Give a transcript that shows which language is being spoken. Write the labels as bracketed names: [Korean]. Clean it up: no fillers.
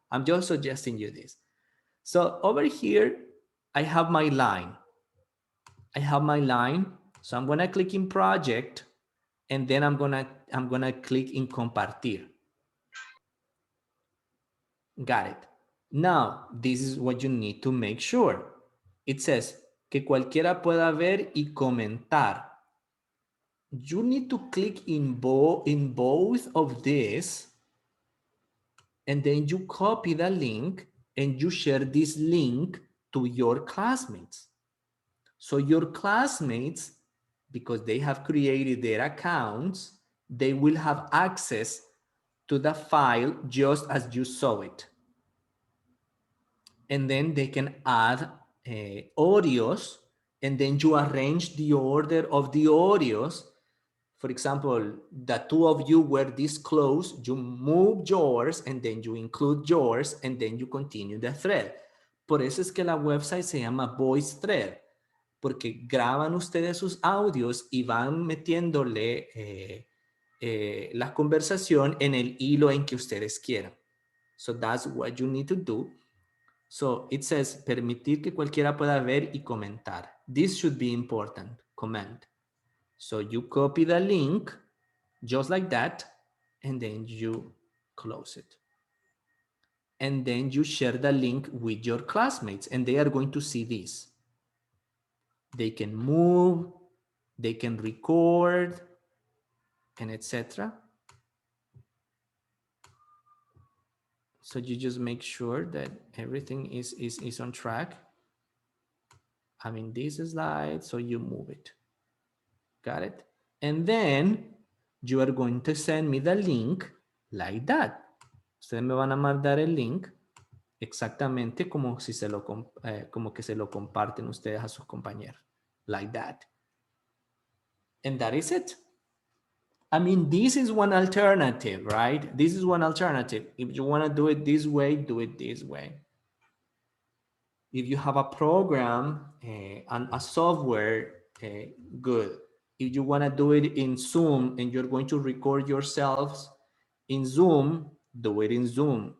[English] I'm just suggesting you this. So over here, I have my line. So I'm gonna click in project, and then I'm gonna click in compartir. Got it. Now, this is what you need to make sure. It says [Spanish] que cualquiera pueda ver y comentar. [English] You need to click in both of this, and then you copy the link and you share this link to your classmates. So your classmates, because they have created their accounts, they will have access to the file just as you saw it. And then they can add audios, and then you arrange the order of the audios. For example, the two of you were this close, you move yours, and then you include yours, and then you continue the thread. [Spanish] Por eso es que la website se llama Voice Thread, porque graban ustedes sus audios y van metiéndole la conversación en el hilo en que ustedes quieran. [English] So that's what you need to do. So it says, [Spanish] permitir que cualquiera pueda ver y comentar. [English] This should be important, comment. So you copy the link, just like that, and then you close it. and then you share the link with your classmates, and they are going to see this. They can move, they can record, and etc. So you just make sure that everything is on track. I mean, this slide, so you move it. Got it? And then you are going to send me the link like that. [Spanish] Ustedes me van a mandar el link exactamente como si se lo como que se lo comparten ustedes a sus compañeros, [English] like that. And that is it. I mean, this is one alternative, right? This is one alternative. If you want to do it this way, do it this way. If you have a program and a software, good. If you want to do it in Zoom and you're going to record yourselves in Zoom, do it in Zoom.